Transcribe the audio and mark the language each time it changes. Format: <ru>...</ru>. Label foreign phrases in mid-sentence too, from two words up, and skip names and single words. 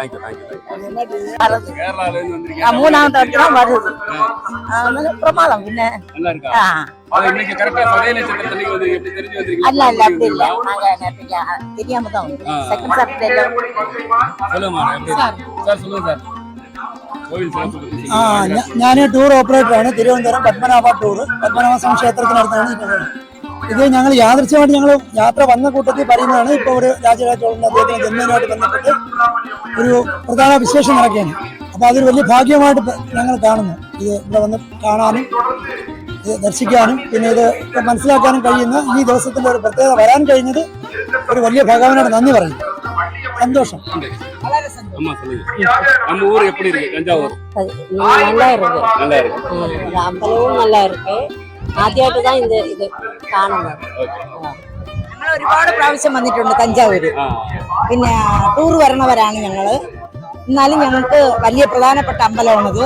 <ta>கேரளால இருந்து வந்திருக்கீங்க. மூணாவது வருஷம் வருது. பிரமாதம் பின்ன நல்லா இருக்கா? இன்னைக்கு கரெக்ட்டா சதய நட்சத்திரத்துக்கு வந்து எப்படி தெரிஞ்சு வந்திருக்கீங்க? அல்ல அப்படி இல்ல, நாங்க தெரியாம தான் வந்தோம்.</ta> <en>second Saturday</en> <ta>சொல்லுங்க சார். சொல்லுங்க சார்.</ta> <ml>ഞാൻ ടൂർ ഓപ്പറേറ്ററാണ്. തിരുവനന്തപുരം പത്മനാഭ ടൂർ, പത്മനാഭസ്വാമി ക്ഷേത്രത്തിനടുത്താണ്. ഇത് ഞങ്ങൾ യാദൃശ്യമായിട്ട് ഞങ്ങൾ യാത്ര വന്ന കൂട്ടത്തിൽ പറയുന്നതാണ്. ഇപ്പോൾ ഒരു രാജരാജ ചോളന്റെ അദ്ദേഹത്തിന് ജന്മദിനമായിട്ട് ബന്ധപ്പെട്ട് ഒരു പ്രധാന വിശേഷം നടക്കുകയാണ്. അപ്പോൾ അതൊരു വലിയ ഭാഗ്യമായിട്ട് ഞങ്ങൾ കാണുന്നു. ഇത് ഇവിടെ വന്ന് കാണാനും ഇത് ദർശിക്കാനും പിന്നെ ഇത് മനസ്സിലാക്കാനും കഴിയുന്ന ഈ ദിവസത്തിന്റെ ഒരു പ്രത്യേകത വരാൻ കഴിഞ്ഞത് ഒരു വലിയ ഭഗവാനോട് നന്ദി പറയുന്നു.</ml> <ta>சந்தோஷம். நம்ம ஊர் எப்படி இருக்கு? தஞ்சாவூர் நல்லா இருக்கு. அம்பலவும் நல்லா இருக்கு.</ta> <ml>ആദ്യമായിട്ട് தான் ഇത് കാണുന്നത്. ഞങ്ങൾ ഒരുപാട് പ്രാവശ്യം വന്നിട്ടുണ്ട് തഞ്ചാവൂര്. പിന്നെ ടൂർ വരണവരാണ് ഞങ്ങള്. എന്നാലും ഞങ്ങൾക്ക് വലിയ പ്രധാനപ്പെട്ട അമ്പലമാണിത്.</ml>